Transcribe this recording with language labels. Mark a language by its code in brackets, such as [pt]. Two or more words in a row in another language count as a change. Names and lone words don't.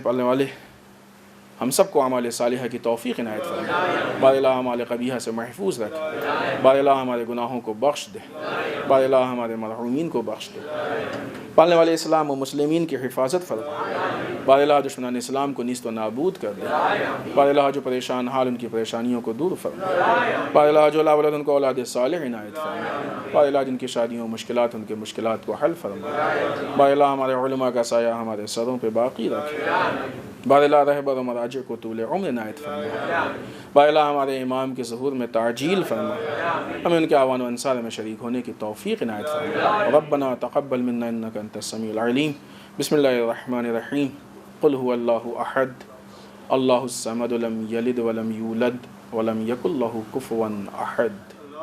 [ur] پالنے والے ہم سب کو اعمال صالحہ کی توفیق عنایت فرمائے. بار الہ اعمال قبیحہ سے محفوظ رکھے. بار الہ ہمارے گناہوں کو بخش دے. بار الہ ہمارے مرحومین کو بخش دے. پالنے والے اسلام و مسلمین کی حفاظت فرما. بار الہ دشمنان اسلام کو نیست و نابود کر دے. بار الہ جو پریشان حال ان کی پریشانیوں کو دور فرما. بار الہ جو لا ولد ان کو اولاد صالح عنایت فرما. بار الہ جن کی شادیوں مشکلات ان کے مشکلات کو حل فرما. بار الہ ہمارے علماء کا سایہ ہمارے سروں پہ باقی رکھے. بار الہ رہبر و مراجع کو طول عمر عنایت فرما. بار الہ ہمارے امام کے ظہور میں تعجیل فرما. ہمیں ان کے اعوان و انصار میں شریک ہونے کی توفیق عنایت فرما. [ar] ربنا تقبل منا انک انت السمیع العلیم. بسم اللہ الرحمن الرحیم. قل هو اللہ احد اللہ الصمد لم یلد ولم یولد ولم یکن لہ کفوا احد.